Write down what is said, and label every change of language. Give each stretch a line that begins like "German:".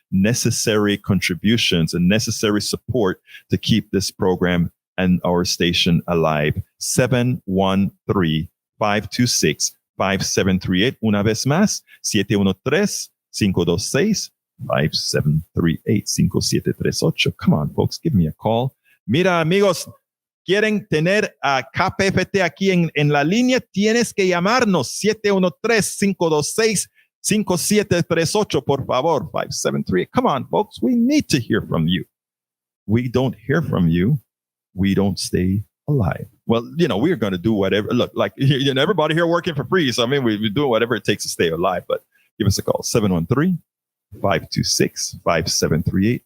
English: necessary contributions and necessary support to keep this program and our station alive. 713-526-5738.
Spanish: Una vez más, 713-526-5738.
English: Come on, folks, give me a call.
Spanish: Mira, amigos, quieren tener a KPFT aquí en la línea, tienes que llamarnos 713-526-5738, por favor, 573.
English: Come on, folks, we need to hear from you. We don't hear from you, we don't stay alive. Well, we're going to do whatever. Look, like everybody here working for free. So, I mean, we're doing whatever it takes to stay alive. But give us a call, 713-526-5738.